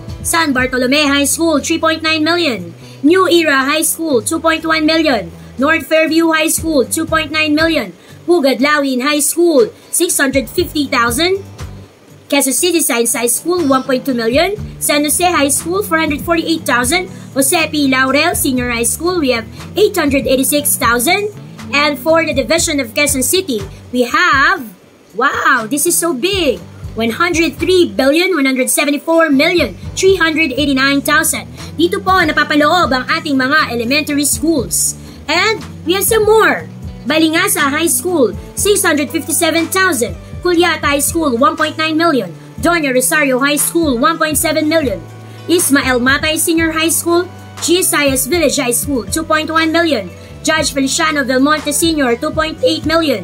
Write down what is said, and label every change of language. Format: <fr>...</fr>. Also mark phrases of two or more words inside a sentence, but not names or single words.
<en>San Bartolome High School, 3.9 million. New Era High School, 2.1 million. North Fairview High School, 2.9 million. Pugad Lawin High School, 650,000. Quezon City Science High School, 1.2 million. San Jose High School, 448,000. Jose P. Laurel Senior High School, we have 886,000. And for the Division of Quezon City, we have, wow, this is so big, 103,174,389,000.</en> <tl>Dito po napapaloob ang ating mga</tl> <en>elementary schools. And we have some more. Balingasa High School, 657,000. Culiat High School, 1.9 million. Doña Rosario High School, 1.7 million. Ismael Matay Senior High School, Gisayas Village High School, 2.1 million. Judge Feliciano Belmonte Senior, 2.8 million.</en>